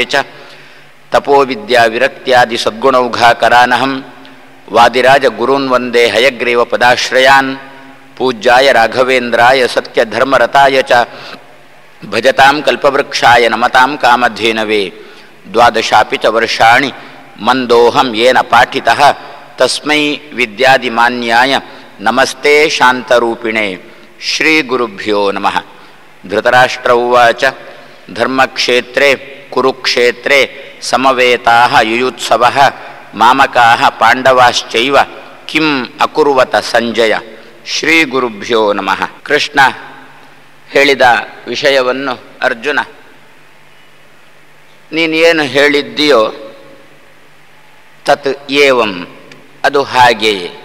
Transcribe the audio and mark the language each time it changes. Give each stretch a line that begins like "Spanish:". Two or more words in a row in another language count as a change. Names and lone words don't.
Sanskrit: ಚ ತಪೋವಿದ್ಯಾ ವಿರಕ್ತ್ಯಾದಿ ಸದ್ಗುಣೌಘಾಕರಾನಹಂ ವಾದಿರಾಜ ಗುರೂನ್ ವಂದೇ ಹಯಗ್ರೀವ ಪದಾಶ್ರಯಾನ್ ಪೂಜ್ಯಾಯ ರಾಘವೇಂದ್ರಾಯ ಸತ್ಯಧರ್ಮರತಾಯ ಚ ಭಜತಾಂ ಕಲ್ಪವೃಕ್ಷಾಯ ನಮತಾಂ ಕಾಮಧೇನವೇ ದ್ವಾದಶಾಪಿ ಚ ವರ್ಷಾಣಿ ಮಂದೋಹಂ ಯೇನ ಪಾಠಿತಃ ತಸ್ಮೈ ವಿದ್ಯಾದಿಮಾನ್ಯಾಯ ನಮಸ್ತೆ ಶಾಂತರೂಪಿಣೆ ಶ್ರೀ ಗುರುಭ್ಯೋ ನಮಃ. ಧೃತರಾಷ್ಟ್ರ ಉವಾಚ ಧರ್ಮಕ್ಷೇತ್ರೇ ಕುರುಕ್ಷೇತ್ರೇ ಸಮವೇತಾಃ ಯುಯುತ್ಸವಃ ಮಾಮಕಾಃ ಪಾಂಡವಾಶ್ಚೈವ ಕಿಂ ಅಕುರ್ವತ ಸಂಜಯ. ಶ್ರೀ ಗುರುಭ್ಯೋ ನಮಃ.
Kannada: ಕೃಷ್ಣ ಹೇಳಿದ ವಿಷಯವನ್ನು ಅರ್ಜುನ, ನೀನೇನು ಹೇಳಿದ್ದೀಯೋ
Sanskrit: ತತ್ ಏವಂ,
Kannada: ಅದು ಹಾಗೆಯೇ.